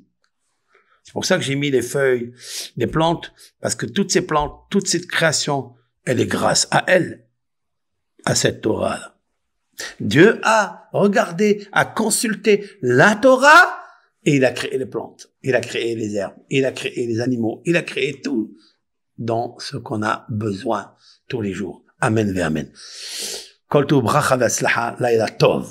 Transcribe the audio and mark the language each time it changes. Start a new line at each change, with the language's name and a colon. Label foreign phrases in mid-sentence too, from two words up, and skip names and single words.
French: C'est pour ça que j'ai mis les feuilles, les plantes, parce que toutes ces plantes, toute cette création, elle est grâce à elle, à cette Torah-là. Dieu a regardé, a consulté la Torah, et il a créé les plantes, il a créé les herbes, il a créé les animaux, il a créé tout dans ce qu'on a besoin tous les jours.
Hebrew: אמן ואמן. כל טוב ברכה והצלחה, לילה טוב.